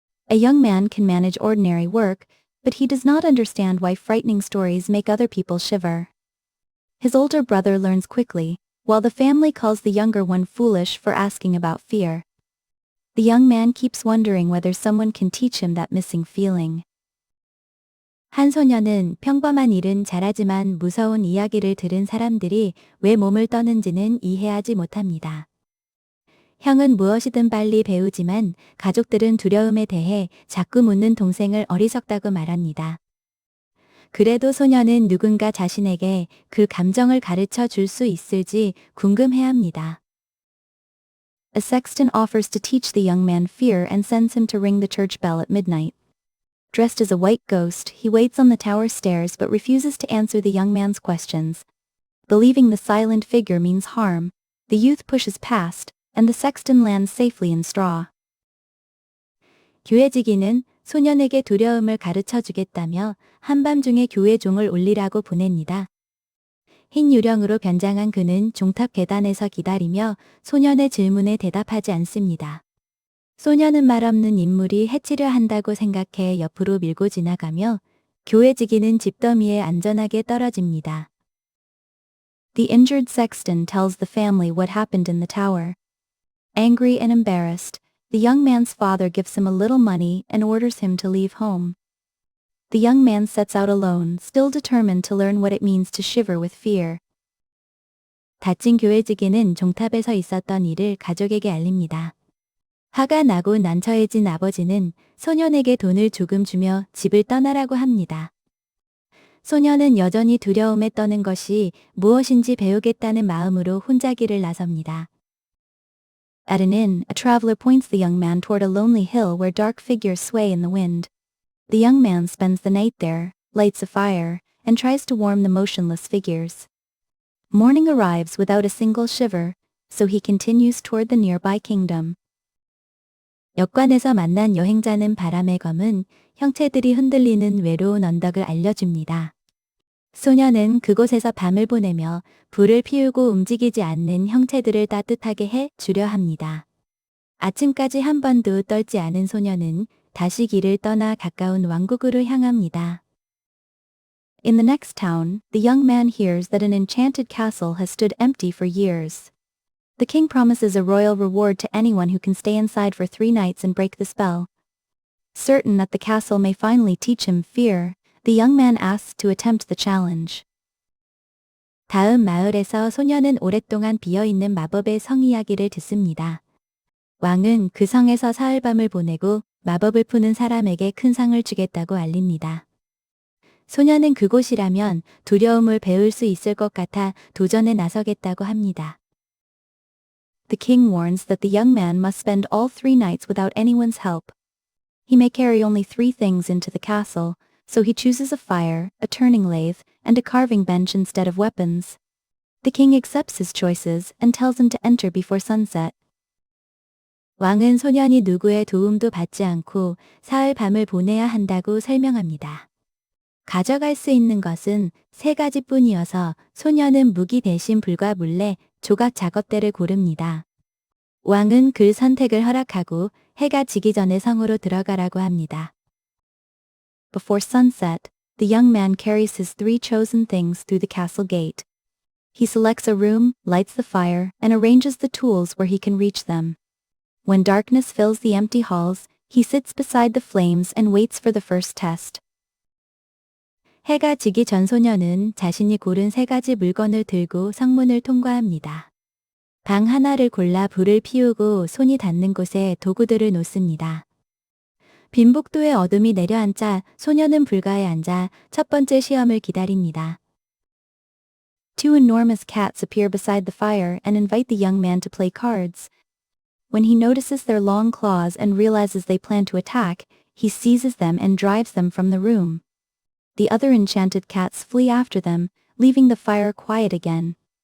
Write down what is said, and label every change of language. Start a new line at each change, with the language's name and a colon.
English: A young man can manage ordinary work, but he does not understand why frightening stories make other people shiver. His older brother learns quickly, while the family calls the younger one foolish for asking about fear. The young man keeps wondering whether someone can teach him that missing feeling.
Korean: 한 소년은 평범한 일은 잘하지만 무서운 이야기를 들은 사람들이 왜 몸을 떠는지는 이해하지 못합니다. 형은 무엇이든 빨리 배우지만 가족들은 두려움에 대해 자꾸 묻는 동생을 어리석다고 말합니다. 그래도 소년은 누군가 자신에게 그 감정을 가르쳐 줄 수 있을지 궁금해합니다.
English: A sexton offers to teach the young man fear and sends him to ring the church bell at midnight. Dressed as a white ghost, he waits on the tower stairs but refuses to answer the young man's questions. Believing the silent figure means harm, the youth pushes past, and the sexton lands safely in straw.
Korean: 교회지기는 소년에게 두려움을 가르쳐 주겠다며 한밤중에 교회 종을 울리라고 보냅니다. 흰 유령으로 변장한 그는 종탑 계단에서 기다리며 소년의 질문에 대답하지 않습니다. 소년은 말없는 인물이 해치려 한다고 생각해 옆으로 밀고 지나가며 교회지기는 집더미에 안전하게 떨어집니다.
English: The injured sexton tells the family what happened in the tower. Angry and embarrassed, the young man's father gives him a little money and orders him to leave home. The young man sets out alone, still determined to learn what it means to shiver with fear.
Korean: 다친 교회지기는 종탑에서 있었던 일을 가족에게 알립니다. 화가 나고 난처해진 아버지는 소년에게 돈을 조금 주며 집을 떠나라고 합니다. 소년은 여전히 두려움에 떠는 것이 무엇인지 배우겠다는 마음으로 혼자길을 나섭니다.
English: At an inn, a traveler points the young man toward a lonely hill where dark figures sway in the wind. The young man spends the night there, lights a fire, and tries to warm the motionless figures. Morning arrives without a single shiver, so he continues toward the nearby kingdom.
Korean: 역관에서 만난 여행자는 바람의 검은 형체들이 흔들리는 외로운 언덕을 알려줍니다. 소년은 그곳에서 밤을 보내며 불을 피우고 움직이지 않는 형체들을 따뜻하게 해 주려 합니다. 아침까지 한 번도 떨지 않은 소년은 다시 길을 떠나 가까운 왕국으로 향합니다.
English: In the next town, the young man hears that an enchanted castle has stood empty for years. The king promises a royal reward to anyone who can stay inside for 3 nights and break the spell. Certain that the castle may finally teach him fear, the young man asks to attempt the challenge.
Korean: 다음 마을에서 소년은 오랫동안 비어있는 마법의 성 이야기를 듣습니다. 왕은 그 성에서 사흘밤을 보내고 마법을 푸는 사람에게 큰 상을 주겠다고 알립니다. 소년은 그곳이라면 두려움을 배울 수 있을 것 같아 도전에 나서겠다고 합니다.
English: The king warns that the young man must spend all 3 nights without anyone's help. He may carry only 3 things into the castle, so he chooses a fire, a turning lathe, and a carving bench instead of weapons. The king accepts his choices and tells him to enter before sunset.
Korean: 왕은 소년이 누구의 도움도 받지 않고 사흘 밤을 보내야 한다고 설명합니다. 가져갈 수 있는 것은 3가지뿐이어서 소년은 무기 대신 불과 물레, 조각 작업대를 고릅니다. 왕은 그 선택을 허락하고 해가 지기 전에 성으로 들어가라고 합니다.
English: Before sunset, the young man carries his 3 chosen things through the castle gate. He selects a room, lights the fire, and arranges the tools where he can reach them. When darkness fills the empty halls, he sits beside the flames and waits for the first test.
Korean: 해가 지기 전 소년은 자신이 고른 3가지 물건을 들고 성문을 통과합니다. 방 하나를 골라 불을 피우고 손이 닿는 곳에 도구들을 놓습니다. 빈복도의 어둠이 내려앉자 소년은 불가에 앉아 첫 번째 시험을 기다립니다.
English: 2 enormous cats appear beside the fire and invite the young man to play cards. When he notices their long claws and realizes they plan to attack, he seizes them and drives them from the room. The other enchanted cats flee after them, leaving the fire quiet again.